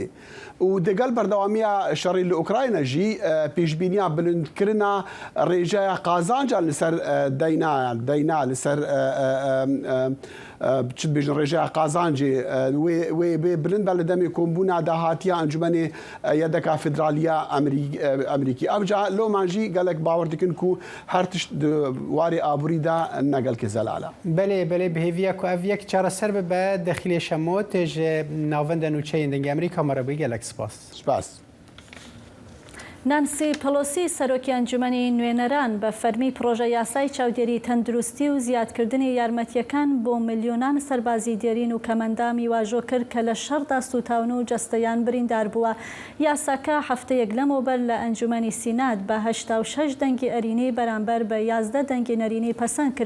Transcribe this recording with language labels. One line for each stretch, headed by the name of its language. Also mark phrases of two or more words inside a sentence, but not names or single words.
Kurdish: û digel berdewamiya şerê li Ukrayna jî pêşbîniya bilindkirina rêjeya qazanca li ser deyna li ser çi dibêjin rêjeya qazancê wê bilind be li demê kombûna dahatiya encûmenê yedeka federaliya Emerîkî. Ev ca loman jî gelek bawer dikin ku her tişt di warê aborî de ne gelkê zelal e. Belê bihêviya ku ev yek çareser bibe dexîlê şemot ji navenda nûçeyên dengê Emerîka me re bû gelek spas. Spas.
Central Kurdish: نانسی پەلۆسی سەرۆکی ئەنجومەنی نوێنەران بە فەرمی پرۆژە یاسای چاودێری تەندروستی و زیادکردنی یارمەتیەکان بۆ ملیۆنان سەربازی دێرین و کەمەندامی واژۆ کرد کە لە شەڕدا سوتاون و جەستەیان بریندار بووە. یاساکە هەفتەیەک لەمەوبەر لە ئەنجومەنی سینات بە 86 دەنگی ئەرینەی بەرامبەر بە 11 دەنگی نەرینەی پەسەند کرا.